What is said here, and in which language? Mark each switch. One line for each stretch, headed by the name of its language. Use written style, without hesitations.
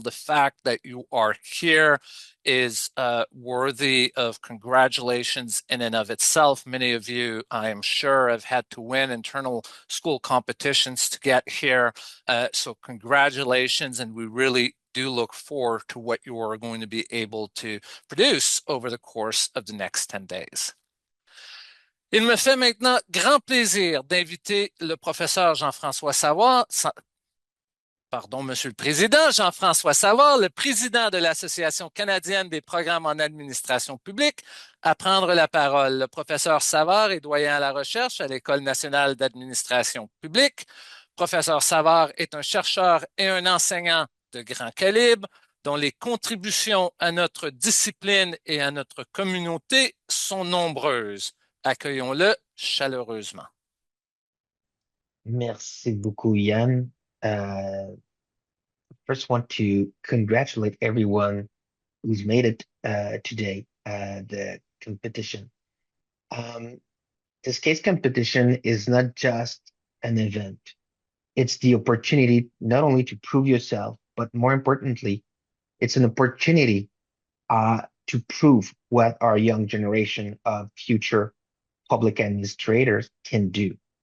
English: The fact that you are here is worthy of congratulations in and of itself. Many of you, I am sure, have had to win internal school competitions to get here. So congratulations, and we really do look forward to what you are going to be able to produce over the course of the next 10 days.
French: Il me fait maintenant grand plaisir d'inviter le professeur Jean-François Savard, Monsieur le Président, Jean-François Savard, le président de l'Association canadienne des programmes en administration publique, à prendre la parole. Le professeur Savard est doyen à la recherche à l'École nationale d'administration publique. Professeur Savard est un chercheur et un enseignant de grand calibre dont les contributions à notre discipline et à notre communauté sont nombreuses. Accueillons-le chaleureusement. Merci beaucoup, Yann.
English: First, want to congratulate everyone who's made it today, the competition. This case competition is not just an event. It's the opportunity not only to prove yourself, but more importantly, it's an opportunity to prove what our young generation of future public administrators can do.